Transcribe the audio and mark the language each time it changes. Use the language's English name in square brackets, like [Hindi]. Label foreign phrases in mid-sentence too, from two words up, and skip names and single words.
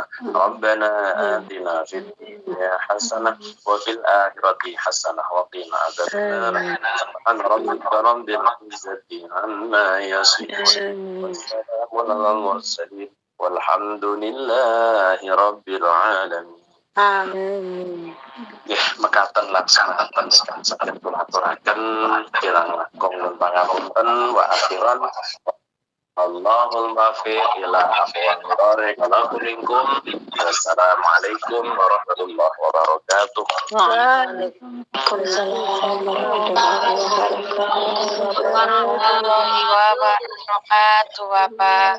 [Arabic] ربنا آتنا في الدنيا حسنة وفي الآخرة حسنة وقنا عذاب النار. سبحان ربك رب العزة عما يصفون والسلام على المرسلين والحمد لله رب العالمين. Amin. [Javanese] Ya, mekaten laksanakan ingkang saged kula aturaken kirang langkung nun pangapunten [Arabic] وأخيرا. الله الموفق إلى أقوم الطريق. والسلام عليكم ورحمة الله وبركاته. وعليكم السلام ورحمة الله وبركاته.